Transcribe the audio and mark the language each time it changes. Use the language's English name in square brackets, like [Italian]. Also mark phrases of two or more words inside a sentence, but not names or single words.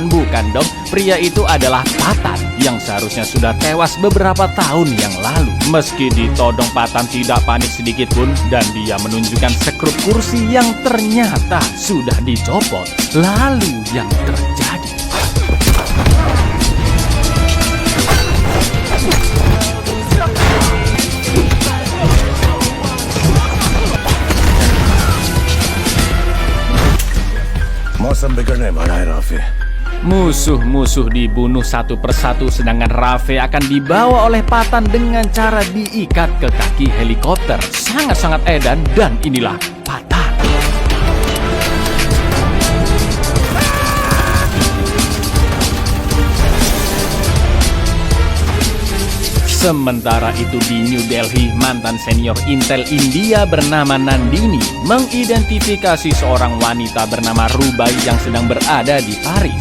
[Indonesian] Bukan dong, pria itu adalah Patan yang seharusnya sudah tewas beberapa tahun yang lalu. Meski ditodong, Patan tidak panik sedikit pun dan dia menunjukkan sekrup kursi yang ternyata sudah dicopot. Lalu yang terjadi, [Hindi] मौसम बिगड़ने वाला है राफे। [Indonesian] musuh-musuh dibunuh satu persatu, sedangkan Rafe akan dibawa oleh Patan dengan cara diikat ke kaki helikopter. Sangat-sangat edan, dan inilah Patan. Sementara itu di New Delhi, mantan senior Intel India bernama Nandini mengidentifikasi seorang wanita bernama Rubai yang sedang berada di Paris.